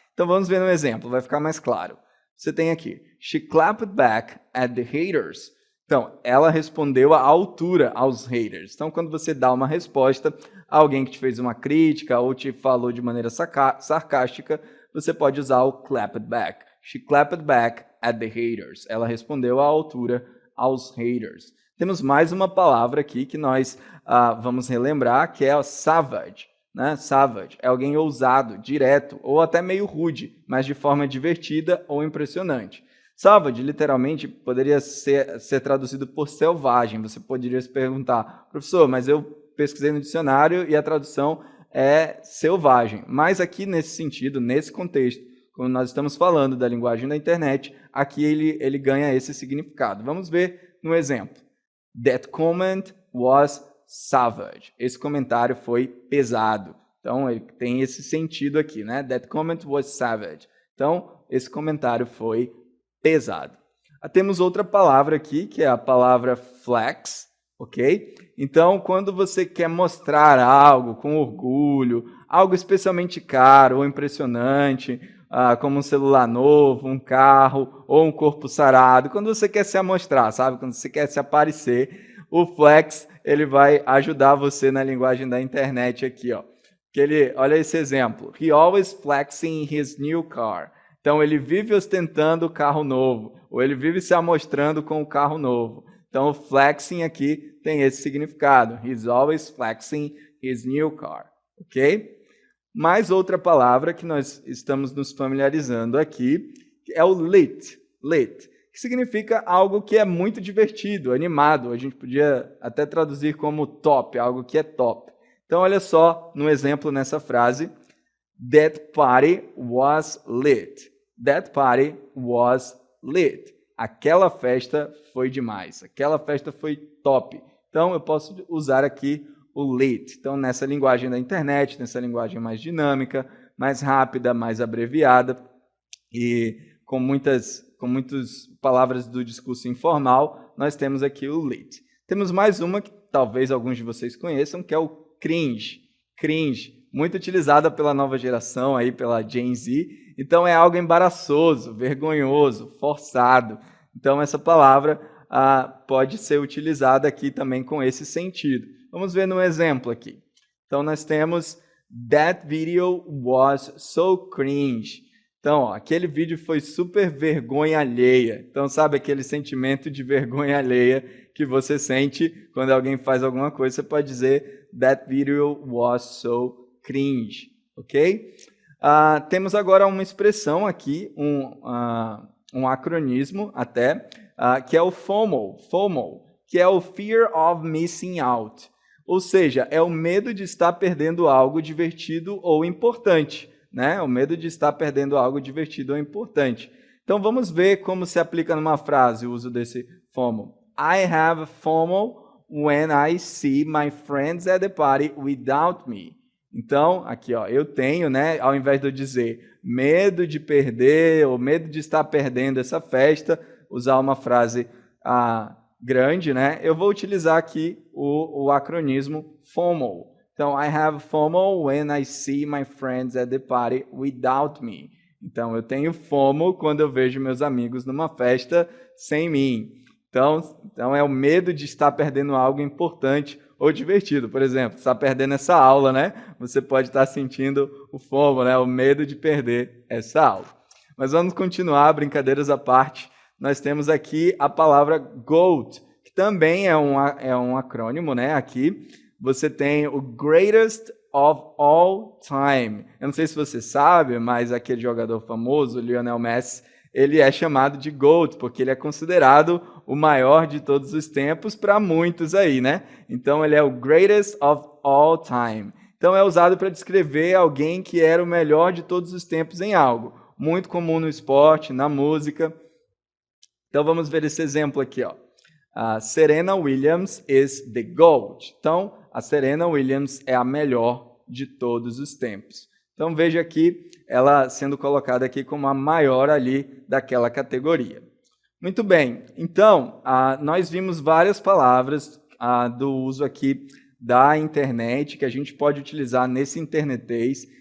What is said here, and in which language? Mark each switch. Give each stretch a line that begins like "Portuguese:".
Portuguese: Então vamos ver um exemplo, vai ficar mais claro. Você tem aqui,
English: she clapped back at the haters.
Portuguese: Então, ela respondeu à altura aos haters. Então, quando você dá uma resposta a alguém que te fez uma crítica ou te falou de maneira sarcástica, você pode usar o clapped back.
English: She clapped back at the haters.
Portuguese: Ela respondeu à altura aos haters. Temos mais uma palavra aqui que nós vamos relembrar, que é o savage. Né? Savage é alguém ousado, direto ou até meio rude, mas de forma divertida ou impressionante. Savage, literalmente, poderia ser traduzido por selvagem. Você poderia se perguntar, professor, mas eu pesquisei no dicionário e a tradução é selvagem. Mas aqui, nesse sentido, nesse contexto, quando nós estamos falando da linguagem da internet, aqui ele ganha esse significado. Vamos ver no exemplo.
English: That comment was savage.
Portuguese: Esse comentário foi pesado. Então, ele tem esse sentido aqui, né?
English: That comment was savage.
Portuguese: Então, esse comentário foi pesado. Temos outra palavra aqui, que é a palavra flex, ok? Então, quando você quer mostrar algo com orgulho, algo especialmente caro ou impressionante, como um celular novo, um carro ou um corpo sarado, quando você quer se amostrar, sabe? Quando você quer se aparecer, o flex ele vai ajudar você na linguagem da internet aqui, ó. Olha esse exemplo.
English: He always flexing his new car.
Portuguese: Então, ele vive ostentando o carro novo, ou ele vive se amostrando com o carro novo. Então, o flexing aqui tem esse significado.
English: He's always flexing his new car. Ok?
Portuguese: Mais outra palavra que nós estamos nos familiarizando aqui é o lit. Lit, que significa algo que é muito divertido, animado. A gente podia até traduzir como top, algo que é top. Então, olha só no exemplo nessa frase.
English: That party was lit. That party was lit.
Portuguese: Aquela festa foi demais. Aquela festa foi top. Então, eu posso usar aqui o lit. Então, nessa linguagem da internet, nessa linguagem mais dinâmica, mais rápida, mais abreviada e com muitas palavras do discurso informal, nós temos aqui o lit. Temos mais uma que talvez alguns de vocês conheçam, que é o cringe. Cringe, muito utilizada pela nova geração, aí, pela Gen Z. Então, é algo embaraçoso, vergonhoso, forçado. Então, essa palavra pode ser utilizada aqui também com esse sentido. Vamos ver no exemplo aqui. Então, nós temos
English: That video was so cringe.
Portuguese: Então, ó, aquele vídeo foi super vergonha alheia. Então, sabe aquele sentimento de vergonha alheia que você sente quando alguém faz alguma coisa? Você pode dizer
English: That video was so cringe.
Portuguese: Ok? Temos agora uma expressão aqui, um acronismo até, que é o FOMO. FOMO, que é o Fear of Missing Out. Ou seja, é o medo de estar perdendo algo divertido ou importante. Né? O medo de estar perdendo algo divertido ou importante. Então, vamos ver como se aplica numa frase o uso desse FOMO.
English: I have FOMO when I see my friends at the party without me.
Portuguese: Então, aqui, ó, eu tenho, né, ao invés de eu dizer medo de perder ou medo de estar perdendo essa festa, usar uma frase grande, né, eu vou utilizar aqui o acronismo FOMO.
English: Então, I have FOMO when I see my friends at the party without me.
Portuguese: Então, eu tenho FOMO quando eu vejo meus amigos numa festa sem mim. Então é o medo de estar perdendo algo importante ou divertido. Por exemplo, está perdendo essa aula, né? Você pode estar sentindo o FOMO, né? O medo de perder essa aula. Mas vamos continuar, brincadeiras à parte. Nós temos aqui a palavra GOAT, que também é um acrônimo, né? Aqui você tem o Greatest of All Time. Eu não sei se você sabe, mas aquele jogador famoso, Lionel Messi, ele é chamado de GOAT, porque ele é considerado o maior de todos os tempos para muitos aí, né? Então, ele é o Greatest of All Time. Então, é usado para descrever alguém que era o melhor de todos os tempos em algo. Muito comum no esporte, na música. Então, vamos ver esse exemplo aqui, ó.
English: Serena Williams is the GOAT.
Portuguese: Então, a Serena Williams é a melhor de todos os tempos. Então, veja aqui ela sendo colocada aqui como a maior ali daquela categoria. Muito bem. Então, nós vimos várias palavras do uso aqui da internet que a gente pode utilizar nesse internetês.